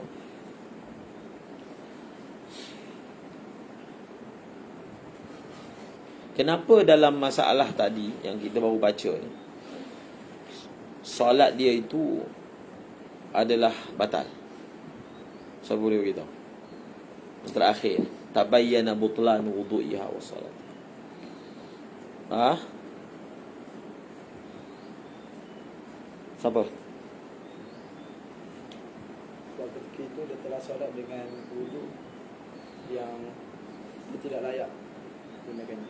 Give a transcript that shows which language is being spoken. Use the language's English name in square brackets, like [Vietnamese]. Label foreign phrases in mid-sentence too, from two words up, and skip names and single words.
[Malay] Kenapa dalam masalah tadi yang kita baru baca ni, solat dia itu adalah batal? Siapa boleh beritahu? Yang terakhir, [Arabic] تبين بطلان وضوئها والصلاة. [Malay] Siapa? Sebab ketika itu dia telah solat dengan wuduk yang dia tidak layak gunakannya.